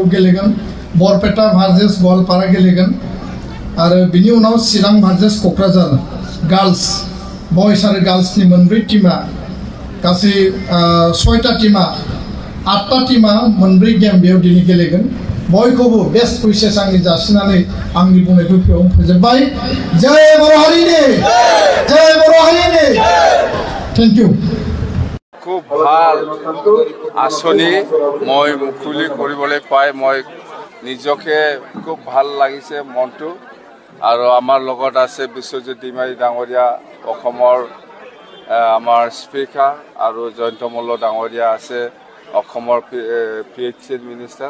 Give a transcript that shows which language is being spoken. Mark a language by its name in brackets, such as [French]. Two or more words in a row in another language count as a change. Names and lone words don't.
[Bodo] गेलेगोन बरपेटा भार्सेस गवालपारा गेलेगोन आरो बिनि उनाव चिरां भार्सेस क'क्राझार [English] girls boys [Bodo] आरो गार्ल्सनि मोनब्रै टीमा गासै 6टा टीमा 8टा टीमा मोनब्रै गेम बेयाव दिनै गेलेगोन बयखौबो [English] best wishes [Bodo] आंनि जासिनानै आंनि बुंनायखौ बेयावनो फोजोबबाय जय बर' हारिनि [English] thank you [Assamese] খুব ভাল আঁচনি মই মুকলি কৰিবলৈ পাই মই নিজকে খুব ভাল লাগিছে মনটো আৰু আমাৰ লগত আছে বিশ্বজিৎ ডিমাৰী ডাঙৰীয়া, অসমৰ আমাৰ স্পীকাৰ, আৰু জয়ন্ত মল্ল ডাঙৰীয়া আছে অসমৰ PHCৰ মিনিষ্টাৰ।